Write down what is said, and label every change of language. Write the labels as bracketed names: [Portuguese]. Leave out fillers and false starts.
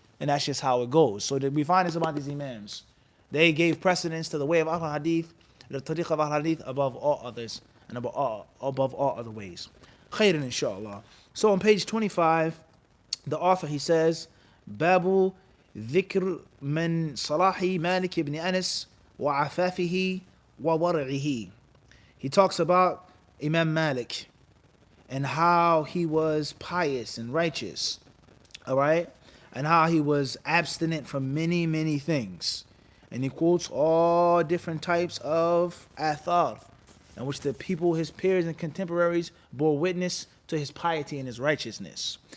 [English] And that's just how it goes. So that we find this about these imams. They gave precedence to the way of al-hadith, the tariq of al-hadith above all others and above all other ways. [Arabic] Khairan inshallah. [English] So on page 25, the author, he says, Babu [Arabic] ذكر من صلاح مالك بن أنس وعفافه وورعه. [English] He talks about Imam Malik and how he was pious and righteous, all right, and how he was abstinent from many, many things. And he quotes all different types of athar, in which the people, his peers and contemporaries, bore witness to his piety and his righteousness.